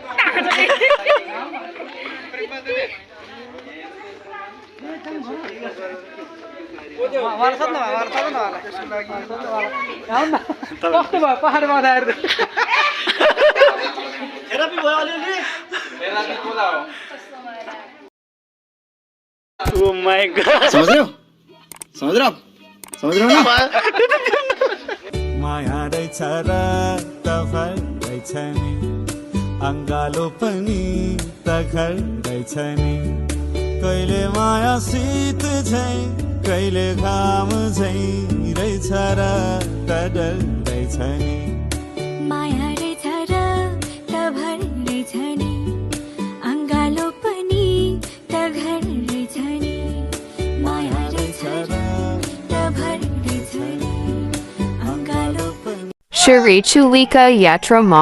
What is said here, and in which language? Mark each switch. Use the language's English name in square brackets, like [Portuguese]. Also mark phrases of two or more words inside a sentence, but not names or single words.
[Nepali] कस्तो भयो पहाडमा आउँदाखेरि थेरापी भयो अलिअलि [English] oh my god [Hindi] समझ रहे हो ना [Nepali] माया रहेछ र तफर रहेछ नि अङ्गालो पनि त घर रहेछ नि कहिले माया शीत झै कहिले घाम झै रहेछ र त डर रहेछ नि माया रहेछ र तभर रहेछ नि अङ्गालो पनि त घर रहेछ नि माया रहेछ र तभर रहेछ नि अङ्गालो पनि Siraichuli Yatrama.